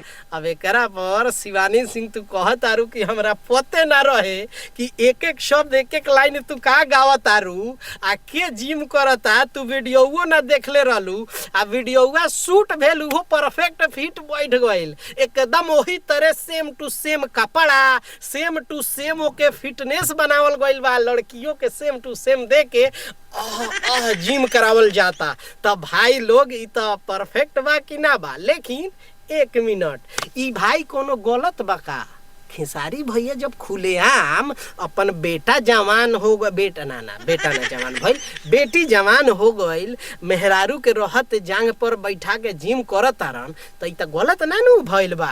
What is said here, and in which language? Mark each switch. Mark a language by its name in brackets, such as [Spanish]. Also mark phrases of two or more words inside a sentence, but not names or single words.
[Bhojpuri] अब एकरा पर शिवानी सिंह तू कहतारू कि हमरा पते ना रहे कि एक शब्द एक लाइन तू का गावतारू आ के जिम करता। तू वीडियोवो ना देखले रहलू आ वीडियोवा शूट भेल वो परफेक्ट फिट बैठ गइल एकदम वही तरह [English] same to same [Bhojpuri] कपड़ा, [English] same to same [Bhojpuri] ओके फिटनेस बनावल गइल बा। लड़कियों के [English] same to same [Bhojpuri] दे के जिम करावल जाता। तब भाई लोग ई तो परफेक्ट बा कि ना बा। लेकिन एक मिनट, ई भाई कोनो गलत बा का? खेसारी भैया जब खुलेआम अपन बेटा जवान हो गए, बेटा ना जवान भइल, बेटी जवान हो गइल, मेहरारू के रहत जांग पर बैठा के जिम करत तारन तो ई त गलत ना नु भइल बा।